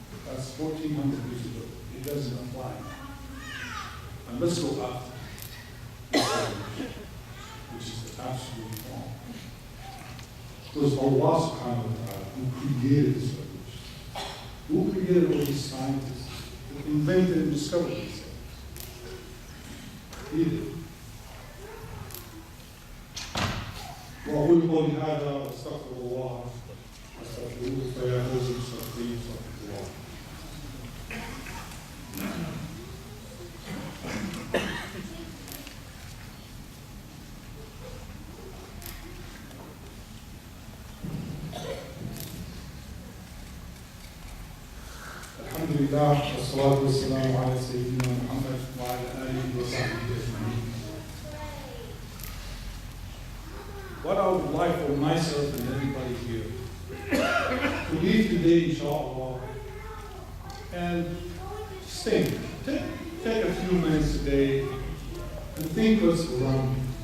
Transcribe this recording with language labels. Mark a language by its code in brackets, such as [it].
[en] That's 1400 years ago. It doesn't apply. And let's go after which is absolutely wrong. It was Allah subhanahu wa ta'ala who created this revolution. Who created all these scientists, who invented and discovered these things. He did. [ar] وأقول قولي هذا وأستغفر الله أستغفروه فيا فوز المستغفرين استغفر الله. الحمد لله والصلاة والسلام على سيدنا محمد وعلى آله وصحبه أجمعين. [en] What I would like for myself and everybody here to leave today, inshallah, and just think, take a few minutes today and think what's around you.